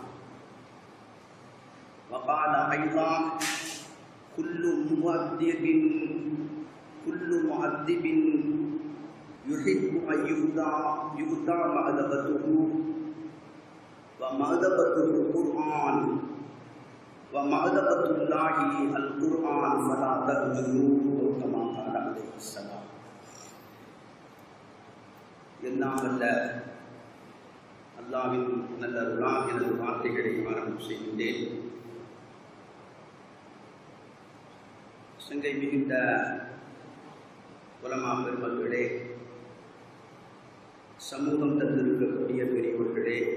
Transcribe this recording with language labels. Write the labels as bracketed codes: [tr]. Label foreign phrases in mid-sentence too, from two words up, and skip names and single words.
[ar] وقال أيضا كل مؤدب يحب أن يهدى مأدبته ومأدبته القرآن ومأدبة الله القرآن فلا تهجروه كما قال عليه السلام. [ta] எல்லாம் வல்ல அல்லாஹ்வின் நல்லருளால் எனது வார்த்தைகளை ஆரம்பம் செய்கின்றேன். சங்கை மிகுந்த உலமா பெருமக்களே, சமூகம் தந்திருக்கக்கூடிய பெரியவர்களே,